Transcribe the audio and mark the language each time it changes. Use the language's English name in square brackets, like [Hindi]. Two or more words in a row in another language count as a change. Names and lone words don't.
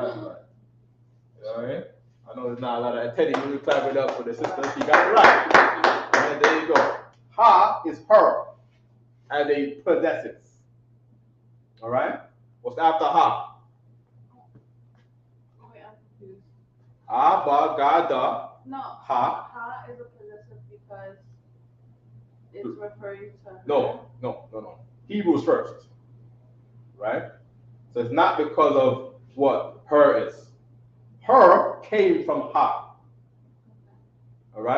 [English] That's right. All right. I know there's not a lot of Teddy. You clap it up for the sister. She got it right. And there you go. ha is her as a possessive. All right? What's after ha? Wait, I'm confused. Abagada. No. Ha. Ha is a possessive because it's referring to her. No. Hebrew's first. Right? So it's not because of what her is. Her came from ha. All right?